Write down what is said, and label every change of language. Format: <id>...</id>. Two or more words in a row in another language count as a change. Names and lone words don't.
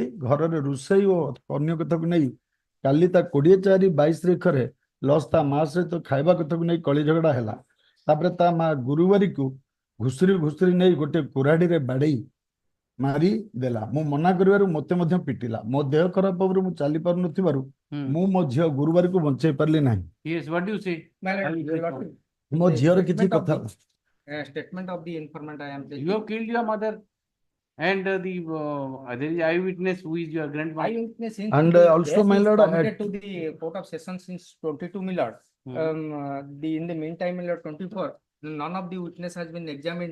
<or>ଘରରେ ରୋଷେଇ ଓ ଅନ୍ୟ କଥାକୁ ନେଇ କାଲି ତା 24/22 ତାରିଖରେ ଲସ୍ ତା ମା ସହିତ ଖାଇବା କଥାକୁ ନେଇ କଳି ଝଗଡ଼ା ହେଲା। ତାପରେ ତା ମା ଗୁରୁବାରୀକୁ ଘୁଷୁରି ନେଇ ଗୋଟେ କୁରାଢିରେ ବାଡେଇ ମାରି ଦେଲା। ମୁଁ ମନା କରିବାରୁ ମୋତେ ମଧ୍ୟ ପିଟିଲା। ମୋ ଦେହ ଖରାପ ହେବାରୁ ମୁଁ ଚାଲି ପାରୁନଥିବାରୁ ମୁଁ ମୋ ଝିଅ ଗୁରୁବାରୀକୁ ବଞ୍ଚେଇ ପାରିଲି ନାହିଁ।</or> <en>Yes, what do you say?</en> <or>ମୋ ଝିଅର କିଛି କଥା</or> <en>Statement of the informant I am taking. You have killed your mother and there is eyewitness who is your grandmother. Eyewitness And also, my lord, committed to the Court of Session since 22 Millard. In the meantime, Millard 24, none of the witness has been examined.</en>